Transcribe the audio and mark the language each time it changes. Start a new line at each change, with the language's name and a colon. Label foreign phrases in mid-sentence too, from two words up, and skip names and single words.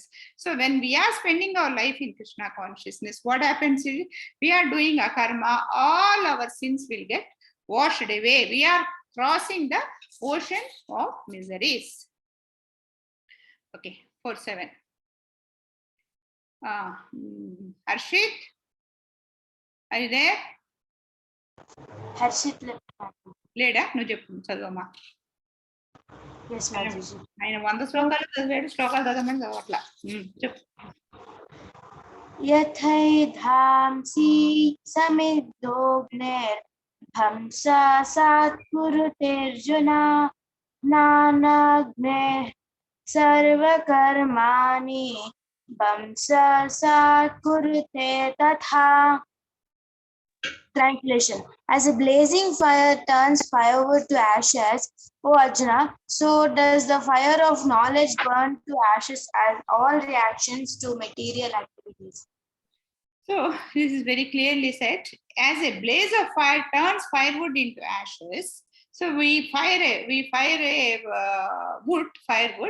English: So when we are spending our life in Krishna consciousness, what happens is we are doing a karma, all our sins will get washed away. We are crossing the ocean of miseries. Okay, 4-7. Harshit, are you there? Harshit,
Telugu: లేడా నువ్వు చెప్పు చదవమ్మా.
English: yes, Mataji.
Telugu: ఆయన 100 శ్లోకాలు చదివాడు, శ్లోకాలు చదవమని చదవట్లా. చెప్పు.
Sanskrit: यथैधांसि समिद्धोऽग्निर्भंसा सात्कुरुतेऽर्जुन नानाग्नेः सर्वकर्माणि भंसा सात्कुरुते तथा.
English: Translation: as a blazing fire turns firewood to ashes, O Arjuna, so does the fire of knowledge burn to ashes as all reactions to material activities. So this is very clearly said. As a blaze of fire turns firewood into ashes, so we fire a firewood.